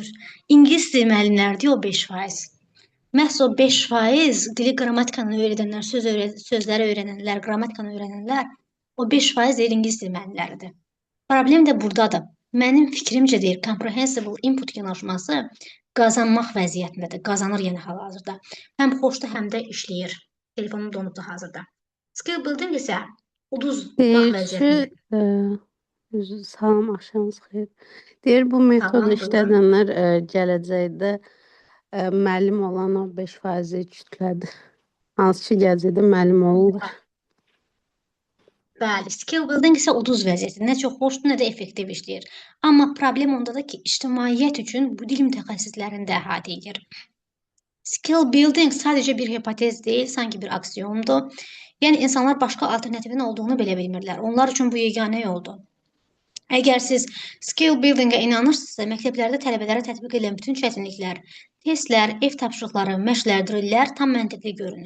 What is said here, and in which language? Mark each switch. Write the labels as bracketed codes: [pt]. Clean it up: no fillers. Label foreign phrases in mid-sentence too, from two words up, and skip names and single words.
[az] İngilis dili müəllimlərdir o 5%. Məhz o 5% dili qrammatikanı öyrədənlər, sözləri öyrənənlər, qrammatikanı öyrənənlər, o 5% deyir ingilis dili müəllimləridir. Problem də buradadır. Mənim fikrimcə deyir, [en] comprehensible input [az] yanaşması qazanmaq vəziyyətindədir. Qazanır yəni hal-hazırda. Həm xoşdur, həm də işləyir. Telefonum donubdur hazırda. [en] Skill building [az] isə uduz vaxt vəziyyətində. Salam, axşamınız xeyir. Deyir, bu metodu Salam, buyurun. işlədənlər gələcəkdə müəllim olan o 5%-i kütlədir. Hansı ki, gələcəkdə müəllim olurlar. Bəli, [en] skill building [az] isə uduz vəziyyəti. Nə çox xoşdur, nə də effektiv işləyir. Amma problem ondadır ki, ictimaiyyət üçün bu dil mütəxəssislərini də əhatə edir. [en] Skill building [az] sadəcə bir hipotez deyil, sanki bir aksiyomdur. Yəni, insanlar başqa alternativin olduğunu belə bilmirlər. Onlar üçün bu yeganə yoldur. Əgər siz [en] skill buildingə [az] inanırsınızsa, məktəblərdə tələbələrə tətbiq edilən bütün çətinliklər, testlər, ev tapşırıqları, məşqlər, drillər tam məntiqli görünür.